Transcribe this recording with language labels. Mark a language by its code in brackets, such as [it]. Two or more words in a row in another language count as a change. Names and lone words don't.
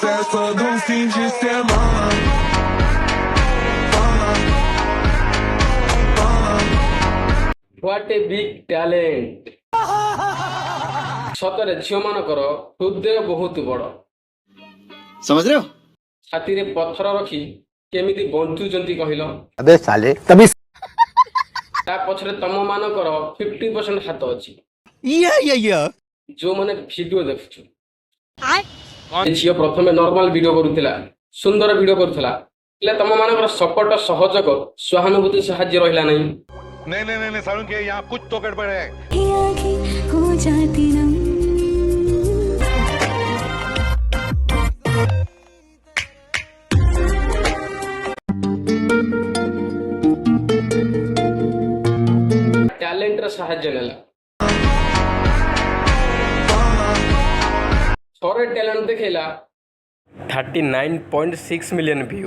[en] fast, but don't seem just that long. What a big talent! [or] ସତରେ ଝିଅମାନଙ୍କର ହୃଦୟ ବହୁତ ବଡ଼। [hi] समझ रहे हो? [or] ଛାତିରେ ପଥର ରଖି କେମିତି ବଞ୍ଚୁଛନ୍ତି କହିଲ? [hi] अबे साले तभी [or] ତା ପଛରେ ତମମାନଙ୍କର 50% ହାତ ଅଛି। ଯୋଉମାନେ ଭିଡିଓ ଦେଖୁଛୁ। ଏ ଝିଅ ପ୍ରଥମେ [en] normal video [or] କରୁଥିଲା, ସୁନ୍ଦର ଭିଡିଓ କରୁଥିଲା, ହେଲେ ତମମାନଙ୍କର ସପୋର୍ଟ, ସହଯୋଗ, ସହାନୁଭୂତି, ସାହାଯ୍ୟ ରହିଲା ନାହିଁ। [hi] नहीं सारुण के यहाँ कुछ तो गड़बड़ है। आँखें हो जाती नम [or] ଟ୍ୟାଲେଣ୍ଟର ସାହାଯ୍ୟ ନେଲା। ଥରେ ଟ୍ୟାଲେଣ୍ଟ ଦେଖେଇଲା 39.6 [en] million view.